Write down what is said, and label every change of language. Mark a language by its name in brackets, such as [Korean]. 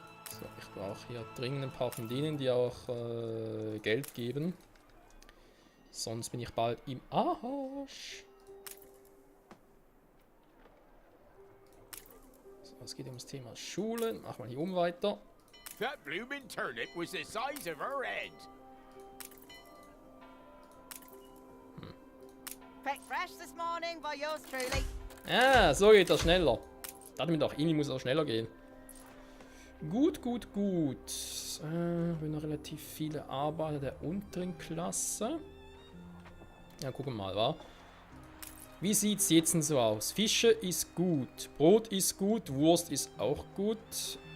[German] So, ich brauche hier dringend ein paar von denen, die auch Geld geben. Sonst bin ich bald im Arsch. So, es geht um das Thema Schule. Machen wir hier oben weiter. [English] That bloomin' turnip was the size of her head. Picked fresh this morning by yours truly. [German] Ah, so geht das schneller. Dachte mir doch, irgendwie muss es auch schneller gehen. Gut, gut, gut. Wir haben noch relativ viele Arbeiter der unteren Klasse. Ja, gucken wir mal, wa? Wie sieht es jetzt denn so aus? Fische ist gut, Brot ist gut, Wurst ist auch gut.